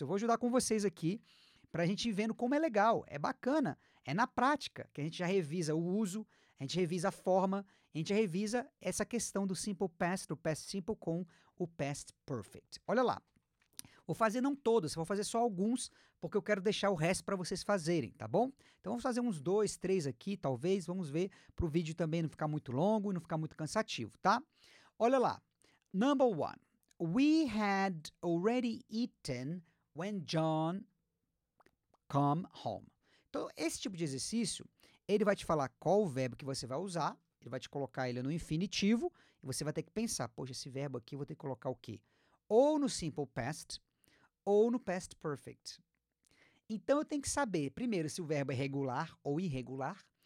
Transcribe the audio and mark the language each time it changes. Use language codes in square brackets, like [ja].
[pt] Eu vou ajudar com vocês aqui para a gente ir vendo como é legal, é bacana, é na prática que a gente já revisa o uso, a gente revisa a forma, a gente revisa essa questão do simple past, do past simple com o past perfect. Olha lá. Vou fazer não todos, vou fazer só alguns, porque eu quero deixar o resto para vocês fazerem, tá bom? Então vamos fazer uns 2, 3 aqui, talvez, vamos ver, para o vídeo também não ficar muito longo e não ficar muito cansativo, tá? Olha lá. [en] Number 1. We had already eaten when John come home. [pt] Então, esse tipo de exercício, ele vai te falar qual o verbo que você vai usar, ele vai te colocar ele no infinitivo, e você vai ter que pensar, poxa, esse verbo aqui eu vou ter que colocar o quê? Ou no simple past, ou no past perfect. Então, eu tenho que saber, primeiro, se o verbo é regular ou irregular.